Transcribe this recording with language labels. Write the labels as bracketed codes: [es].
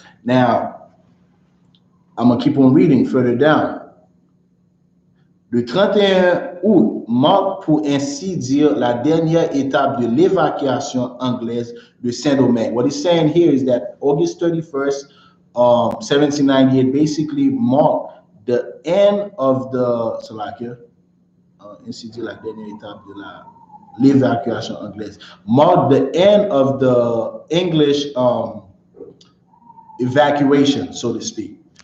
[en] Now I'm gonna keep on reading further down. [fr] Le 31 août marque pour ainsi dire la dernière étape de l'évacuation anglaise de Saint-Domingue. [en] What he's saying here is that August 31st, 1798 basically marked the end of the Slovakia, [fr] ainsi dire la dernière étape de l'évacuation anglaise, [en] marked the end of the English evacuation, so to speak.